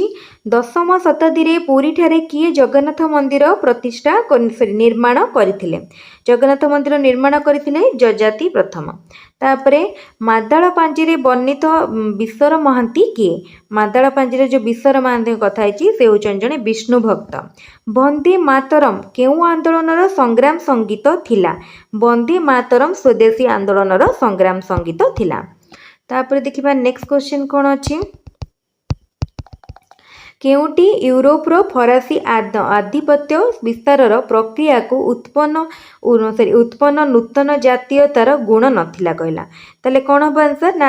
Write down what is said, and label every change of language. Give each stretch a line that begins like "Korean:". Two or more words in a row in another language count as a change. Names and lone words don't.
Odia: 10ମ ଶତାବ୍ଦୀ ରେ ପୁରୀ ଠାରେ କିଏ ଜଗନ୍ନାଥ ମନ୍ଦିର ପ୍ରତିଷ୍ଠା ନିର୍ମାଣ କରିଥିଲେ? ଜଗନ୍ନାଥ ମନ୍ଦିର ନିର୍ମାଣ କରିଥିଲେ ଯଯାତି ପ୍ରଥମ। ତାପରେ ମାଦଳା ପାଞ୍ଜି ରେ ବର୍ଣ୍ଣିତ ବିଶ୍ୱର ମହାନ୍ତି କିଏ? ମାଦଳା ପାଞ୍ଜି ରେ ଯୋ ବିଶ୍ୱର ମହାନ୍ତି କଥା ଆସିଛି ସେ ହେଉଛନ୍ତି ଜଣେ ବିଷ୍ଣୁ ଭକ୍ତ। ବନ୍ଦେ ମାତରମ କେଉଁ ଆନ୍ଦୋଳନର ସଂଗ୍ରାମ ସଙ୍ଗୀତ ଥିଲା? ବନ୍ଦେ ମାତରମ ସ୍ୱଦେଶୀ ଆନ୍ଦୋଳନର ସଂଗ୍ରାମ ସଙ୍ଗୀତ ଥିଲା। ତାପର ଦେଖିବା
English: next question
Odia: କଣ ଅଛି, କେଉଁଟି ୟୁରୋପ ରୋ ଫରାସୀ ଆଧିପତ୍ୟ ବିସ୍ତାରର ପ୍ରକ୍ରିୟା କୋ ଉତ୍ପନ୍ନ ନୂତନ ଜାତୀୟତାର ଗୁଣ ନଥିଲା କହଲା? ତାହାଲେ କଣ ହବ ଆନ୍ସର ନା?